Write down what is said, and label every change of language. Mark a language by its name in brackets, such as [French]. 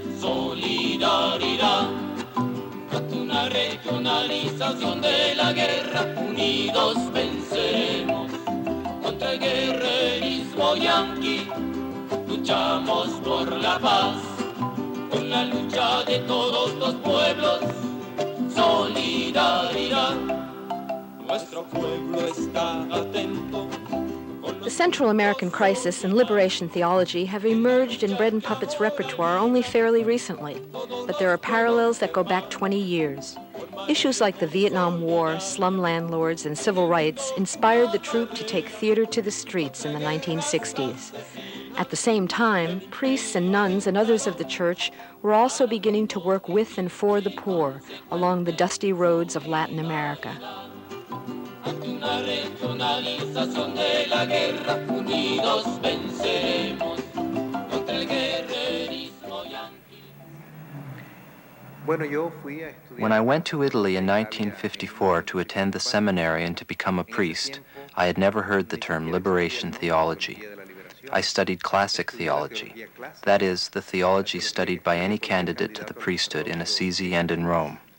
[Spanish] Solidaridad ante una regionalización de la guerra, unidos venceremos contra el guerrerismo yanqui. Luchamos por la paz con la lucha de todos los pueblos. Solidaridad, nuestro pueblo está atento. [English] The Central American crisis and liberation theology have emerged in Bread and Puppet's repertoire only fairly recently, but there are parallels that go back 20 years. Issues like the Vietnam War, slum landlords, and civil rights inspired the troupe to take theater to the streets in the 1960s. At the same time, priests and nuns and others of the church were also beginning to work with and for the poor along the dusty roads of Latin America. [Spanish] Ante una regionalización de la guerra, unidos venceremos contra el guerrerismo yanqui. [English] When I went to Italy in 1954 to attend the seminary and to become a priest, I had never heard the term liberation theology. I studied classic theology, that is, the theology studied by any candidate to the priesthood in Assisi and in Rome.